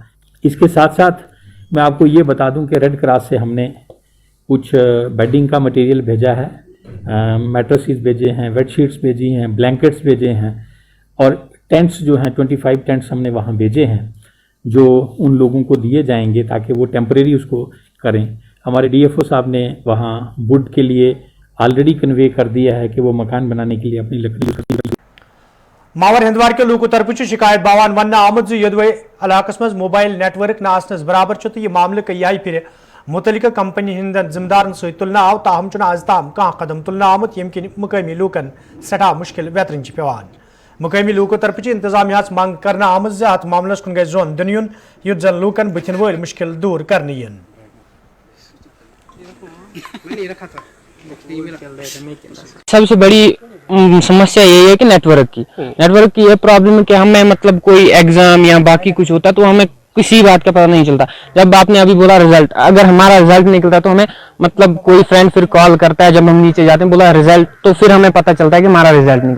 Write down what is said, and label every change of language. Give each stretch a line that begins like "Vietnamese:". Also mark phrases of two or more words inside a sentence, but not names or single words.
Hindi: इसके साथ साथ मैं आपको ये बता दूं कि रेड क्रॉस से हमने कुछ बेडिंग का मटेरियल भेजा है, मैट्रेसेस भेजे हैं, बेडशीट्स भेजी हैं, ब्लैंकेट्स भेजे हैं, और टेंट्स जो हैं 25 टेंट्स हमने वहाँ भेजे हैं जो उन लोगों को दिए जाएंगे ताकि वो टेम्परेरी उसको करें। हमारे DFO साहब ने वहाँ वुड के लिए
English: already convey
Hindi: कर दिया है कि वो मकान बनाने के लिए अपनी लकड़ी।
Kashmiri: मावर हिंदवार के लूक तरफ शिकायत बावान वन आमद यदवे इलाकस मज मोबाइल नेटवर्क ना आसनस बराबर तो यह मामले कई फिर मुतलिक कंपनी हिंद जिम्मेदारन सत तुलना आव, ताहम आज ताम कह कदम तुलना आमुत यम कि मुकामी लूकन सठा मुश्किल वेतरन पेवान। मुकामी लूको तरफ इंतजामिया मंग करना आमद अत मामलस कुन गई जोन दिन युन युत जन लूकन बुथिन वल मुश्किल दूर करने यन।
Hindi: सबसे बड़ी समस्या यही है कि नेटवर्क की ये प्रॉब्लम है कि हमें मतलब कोई एग्जाम या बाकी कुछ होता तो हमें किसी बात का पता नहीं चलता। जब आपने अभी बोला रिजल्ट, अगर हमारा रिजल्ट निकलता तो हमें मतलब कोई फ्रेंड फिर कॉल करता है, जब हम नीचे जाते हैं बोला रिजल्ट, तो फिर हमें पता चलता है कि हमारा रिजल्ट निकला।